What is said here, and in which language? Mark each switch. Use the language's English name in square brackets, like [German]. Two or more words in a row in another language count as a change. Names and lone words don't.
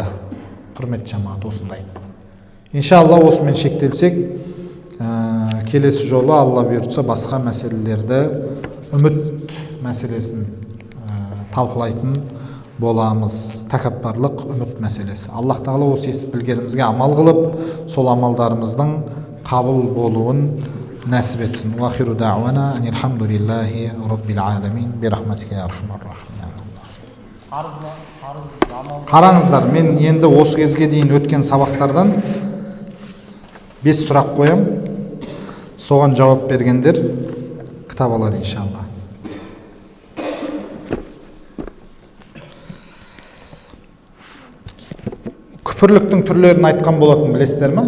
[Kazakh] Құрметті жамағат, осындай. Иншалла осымен шектелсек, келесі жолы Алла бұйыртса басқа мәселелерді, үміт мәселесін талқылайтын боламыз. Тәкаппарлық, үміт мәселесі. Аллах тағала осы естіп білгенімізге амал қылып, сол амалдарымыздың қабыл болуын нәсіп етсін. [Arabic] وآخر دعوانا أن الحمد لله رب العالمين برحمتك يا أرحم الراحمين. [Kazakh] Қараңыздар, мен енді осы кезге дейін өткен сабақтардан 5 сұрақ қоям. Соған жауап бергендер кітап алады иншалла. Күпірліктің түрлерін айтқан болатын, білесіздер ме?